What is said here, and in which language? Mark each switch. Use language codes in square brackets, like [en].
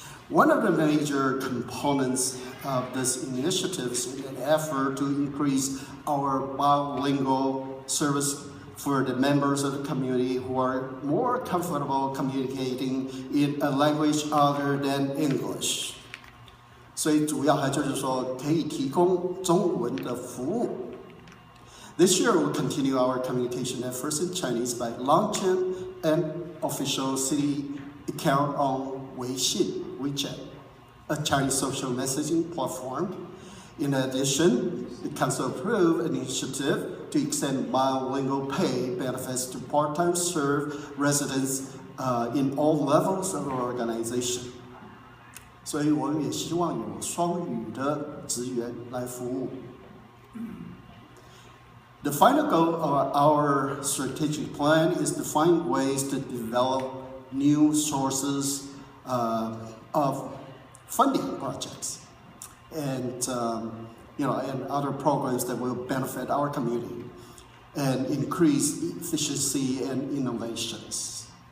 [en] One of the major components of this initiative is an effort to increase our bilingual service for the members of the community who are more comfortable communicating in a language other than English. [zh] 所以主要还就是说可以提供中文的服务。 [en] This year we'll continue our communication efforts in Chinese by launching an official city account on WeChat, a Chinese social messaging platform. In addition, the Council approved an initiative to extend bilingual pay benefits to part-time serve residents in all levels of our organization. [zh] 所以我们也希望有双语的职员来服务。 [en] The final goal of our strategic plan is to find ways to develop new sources of funding projects and and other programs that will benefit our community and increase efficiency and innovations.